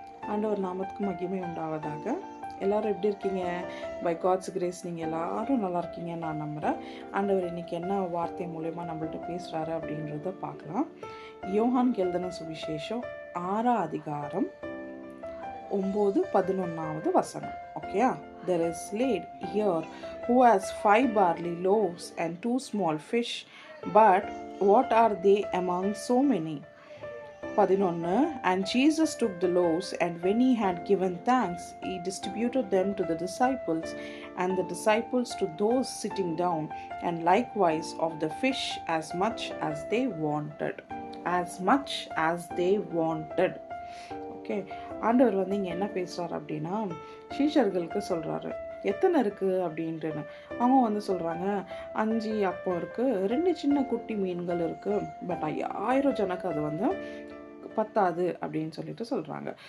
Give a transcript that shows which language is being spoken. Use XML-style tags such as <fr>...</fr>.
<ta>ஆண்டவர் நாமத்துக்கு மகிமை உண்டாவதாக. எல்லோரும் எப்படி இருக்கீங்க? பை காட்ஸ் கிரேஸ் நீங்கள் எல்லோரும் நல்லா இருக்கீங்க நான் நம்புகிறேன். ஆண்டவர் இன்றைக்கி என்ன வார்த்தை மூலயமா நம்மள்ட்ட பேசுகிறாரு அப்படின்றத பார்க்கலாம். யோகான் எழுதின சுவிசேஷம் 6ஆம் அதிகாரம் 9-11 ஓகேயா?</ta> <en>There is laid here who has 5 barley loaves and 2 small fish, but what are they among so many? 11 And Jesus took the loaves, and when he had given thanks, he distributed them to the disciples, and the disciples to those sitting down, and likewise of the fish as much as they wanted. As much as they wanted.</en> <ta>Okay, ஆண்டவர் வந்து இங்கே என்ன பேசுகிறார் அப்படின்னா, சீஷர்களுக்கு சொல்கிறாரு எத்தனை இருக்குது அப்படின்ட்டுன்னு. அவங்க வந்து சொல்கிறாங்க 5 அப்பம் இருக்குது, 2 சின்ன குட்டி மீன்கள் இருக்குது, பட் 5000 ஜனக்கு அது வந்து பத்தாது அப்படின்னு சொல்லிட்டு சொல்கிறாங்க.</ta>